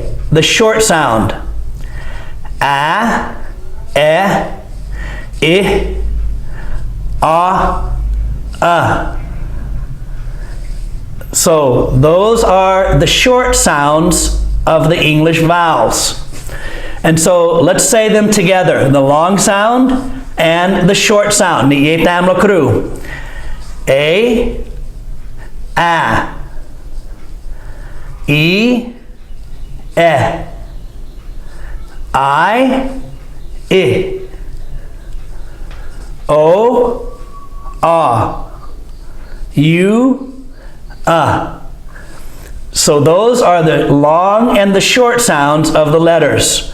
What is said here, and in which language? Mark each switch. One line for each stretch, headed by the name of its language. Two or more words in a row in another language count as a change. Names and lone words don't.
English: The short sound. A, E, A. So those are the short sounds of the English vowels. And so let's say them together. The long sound and the short sound. Ni tam lo kru. A, E, I, O, U, So those are the long and the short sounds of the letters.